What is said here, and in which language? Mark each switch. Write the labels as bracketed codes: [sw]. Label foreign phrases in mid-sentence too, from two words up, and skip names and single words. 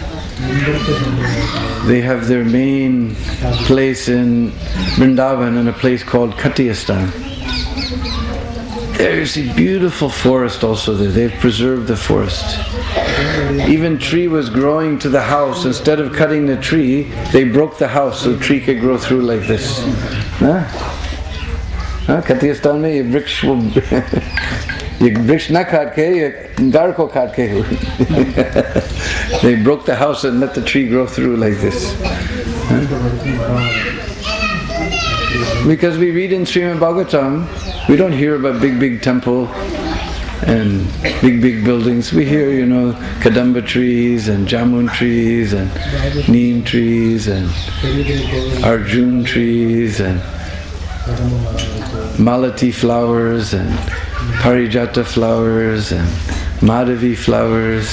[en] They have their main place in Vrndavan in a place called Katiyastan. There you see beautiful forest also there. They've preserved the forest. Even tree was growing to the house. Instead of cutting the tree, they broke the house so the tree could grow through like this. [hi] Katiyastan mein ye vriksh wo ये वृक्ष न काट के ये गाड़ को काट के [en] They broke the house and let the tree grow through like this. Because we read in Srimad Bhagavatam, we don't hear about big temple and big buildings. We hear, kadamba trees and jamun trees and neem trees and arjun trees and malati flowers and parijata flowers and madhavi flowers.